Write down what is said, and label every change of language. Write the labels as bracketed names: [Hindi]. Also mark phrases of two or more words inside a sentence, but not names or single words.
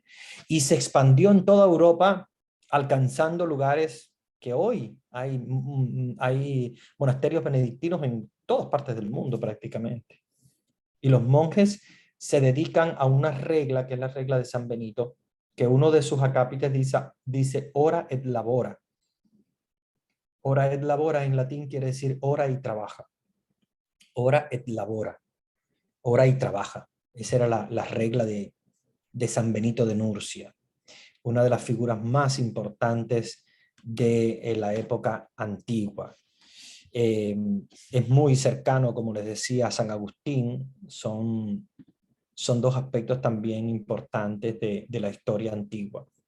[Spanish] Y se expandió en toda Europa, alcanzando lugares que hoy hay monasterios benedictinos en todas partes del mundo prácticamente. Y los monjes se dedican a una regla, que es la regla de San Benito, que uno de sus acápites dice [Latin] ora et labora. Ora et labora [Spanish] en latín quiere decir ora y trabaja. [Latin] Ora et labora. [Spanish] Ora y trabaja. Esa era la regla de San Benito de Nurcia, una de las figuras más importantes de la época antigua. Es muy cercano, como les decía, a San Agustín. Son 2 aspectos también importantes de la historia antigua.